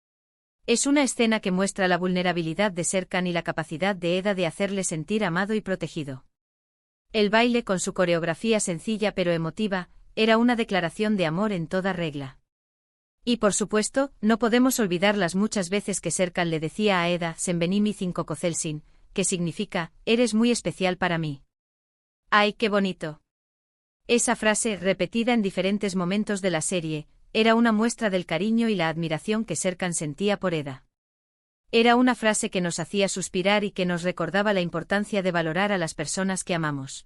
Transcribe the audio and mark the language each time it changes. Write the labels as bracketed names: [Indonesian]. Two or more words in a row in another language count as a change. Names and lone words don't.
[Spanish] Es una escena que muestra la vulnerabilidad de Serkan y la capacidad de Eda de hacerle sentir amado y protegido. El baile, con su coreografía sencilla pero emotiva, era una declaración de amor en toda regla. Y por supuesto, no podemos olvidar las muchas veces que Serkan le decía a Eda, [Turkish] Sen benim için çok özelsin, [Spanish] que significa, eres muy especial para mí. ¡Ay, qué bonito! Esa frase, repetida en diferentes momentos de la serie, era una muestra del cariño y la admiración que Serkan sentía por Eda. Era una frase que nos hacía suspirar y que nos recordaba la importancia de valorar a las personas que amamos.